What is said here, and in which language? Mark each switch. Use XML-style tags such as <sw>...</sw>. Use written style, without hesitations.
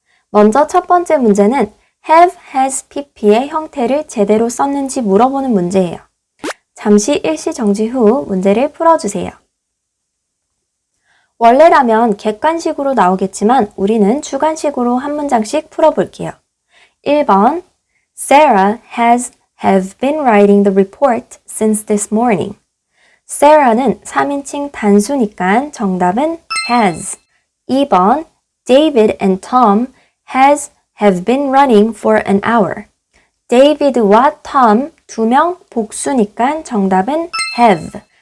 <ko>먼저 첫 번째 문제는 have, has, pp의 형태를 제대로 썼는지 물어보는 문제예요. 잠시 일시 정지 후 문제를 풀어주세요. 원래라면 객관식으로 나오겠지만 우리는 주관식으로 한 문장씩 풀어볼게요.</ko> <en>1번 Sarah have been writing the report since this morning.</en> <ko>Sarah는 3인칭 단수니까 정답은 has.</ko> <en>2번 David and Tom have been running for an hour.</en> <ko>David와 Tom 두 명 복수니까 정답은 have.</ko>